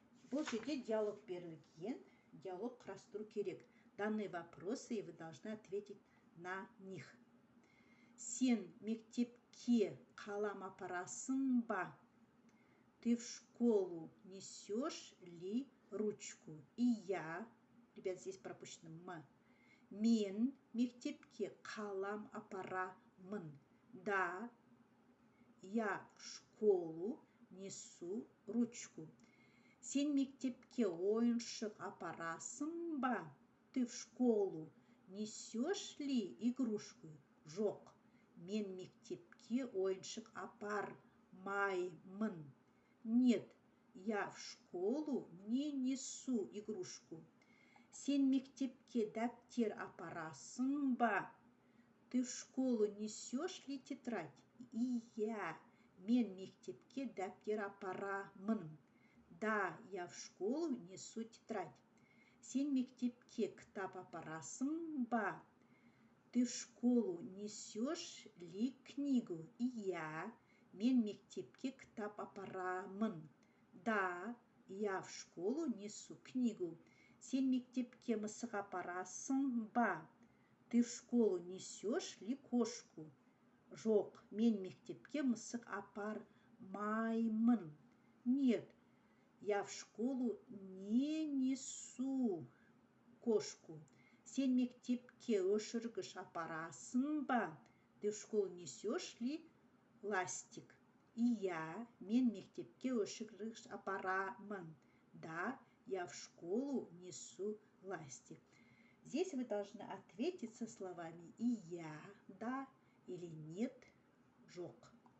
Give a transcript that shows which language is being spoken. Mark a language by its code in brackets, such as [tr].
[kk] Бұл жерде диалог берілген. Диалог құрастыру керек. [ru] Данные вопросы, и вы должны ответить на них. [kk] Сен мектепке қалам апарасың ба? [ru] Ты в школу несешь ли ручку? И я. Ребят, здесь пропущено «м». [kk] Мен мектепке қалам апарамын. [ru] Да, я в школу несу ручку. [kk] Сен мектепке ойыншық апарасың ба? [ru] Ты в школу несешь ли игрушку? [kk] Жоқ, мен мектепке ойыншық апармаймын. [ru] Нет, я в школу не несу игрушку. [kk] Сен мектепке дәптер апарасың ба? [ru] Ты в школу несешь ли тетрадь? И я. [kk] Мен мектепке дәптер апарамын. [ru] Да, я в школу несу тетрадь. [kk] Сен мектепке кітап апарасың ба? [ru] Ты в школу несешь ли книгу? И я. [kk] Мен мектепке кітап апарамын. [ru] Да, я в школу несу книгу. [kk] Сен мектепке мысық апарасың ба? [ru] Ты в школу несешь ли кошку? [kk] Жоқ, мен мектепке мысық апармаймын. [ru] Нет, я в школу не несу кошку. [kk] Сен мектепке өшіргіш апарасың ба? [ru] Ты в школу несешь ли ластик? И я. [kk] Мен мектепке өшіргіш апарамын. [ru] Да, я в школу несу ластик. Здесь вы должны ответить со словами «и я», «да» или «нет», «жоқ».